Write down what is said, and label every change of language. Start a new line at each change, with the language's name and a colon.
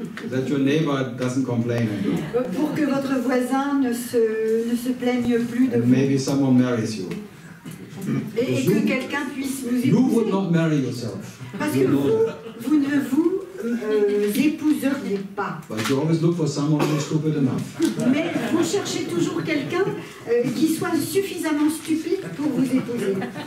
English: That your neighbor doesn't complain.
French: Pour que votre voisin ne se plaigne plus de
English: And
French: vous.
English: maybe someone marries you.
French: Et que quelqu'un puisse vous
English: You would
French: épouser.
English: not marry yourself.
French: Parce que
English: You know
French: vous ne vous épouseriez pas.
English: that. But you always look for someone who's stupid enough.
French: Mais vous cherchez toujours quelqu'un qui soit suffisamment stupide pour vous épouser.